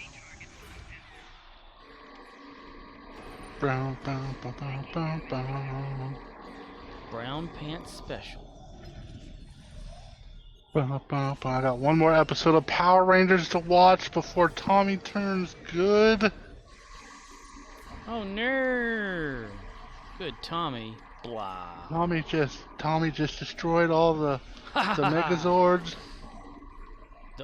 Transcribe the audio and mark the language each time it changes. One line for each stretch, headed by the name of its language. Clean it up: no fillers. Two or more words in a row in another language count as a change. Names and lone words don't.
English: Ba, ba, ba, ba, ba, ba. Brown Pants Special. Ba, ba, ba. I got one more episode of Power Rangers to watch before Tommy turns good. Oh no! Good Tommy. Blah. Tommy just destroyed all the Megazords. The